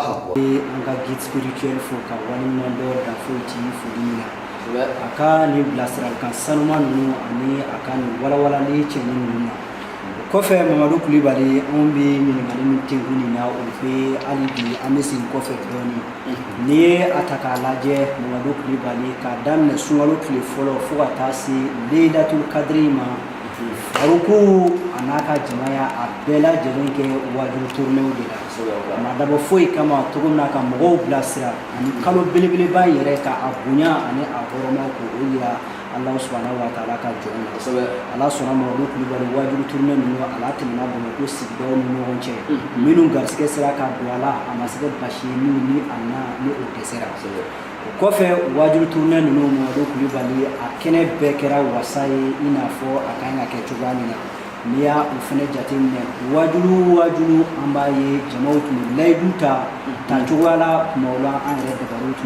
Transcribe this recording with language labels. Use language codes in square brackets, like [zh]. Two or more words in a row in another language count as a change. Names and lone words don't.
[bm] an ka guide spirituel fo ka waleɲuman dɔ danfoyi ti foli min na a ka nin bilasiralikan sanuma ninnu ani a ka nin walawalali cɛni ninnu na kɔfɛ Mamadu Kulibali an bɛ ɲininkali min tegu nin na o bɛ hali bi an bɛ segin kɔfɛ dɔɔnin n'i ye a ta k'a lajɛ Mamadu Kulibali k'a daminɛ sunkalo tile fɔlɔ fo ka taa se Leilatul Kadiri ma Faruku a n'a ka jamaya a bɛɛ lajɛlen kɛ wajulu tournée de la a ma dabɔ foyi kama cogo min na ka mɔgɔw bilasira ani kalo belebeleba yɛrɛ ka a bonya ani a hɔrɔnya k'o yira Allah [ar] سبحانه وتعالى [bm] ka jɔn na Allah sɔnna Mamadu Kulibali wajulu tournée ninnu ala tɛmɛna Bamakɔ sigidaw ni ɲɔgɔn cɛ minnu garisɛgɛ sera ka don a la a ma se ka basi ye ni a na ni o dɛsɛra o kɔfɛ wajulu tournée ninnu Mamadu Kulibali a kɛnɛ bɛɛ kɛra wasa ye i n'a fɔ a kan ka kɛ cogoya min na n'i y'a o fana jateminɛ wajulu an b'a ye jamaw tun bɛ layidu ta cogoya la kuma o la an yɛrɛ dabaliw tun